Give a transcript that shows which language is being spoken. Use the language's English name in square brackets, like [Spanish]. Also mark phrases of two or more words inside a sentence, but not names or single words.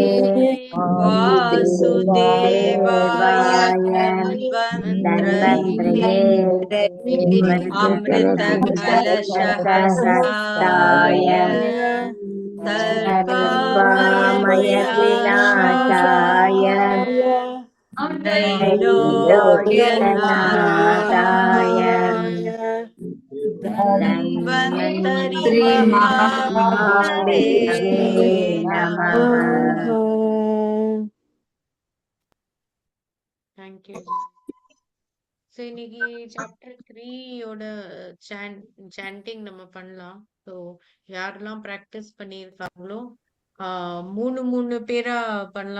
[Sanskrit] वासुदेवाय धन्वन्तरये अमृतकलशहस्ताय सर्वमय विनाशाय त्रैलोक्यनाथाय धन्वन्तरि महाविष्णवे नमः। [Tamil] தேங்க்யூ. ஸோ இன்னைக்கு சாப்டர் 3யோட சாண்டிங் நம்ம பண்ணலாம். ஸோ யாரெல்லாம் ப்ராக்டிஸ் பண்ணியிருக்காங்களோ 3 பேரா பண்ணலாம்.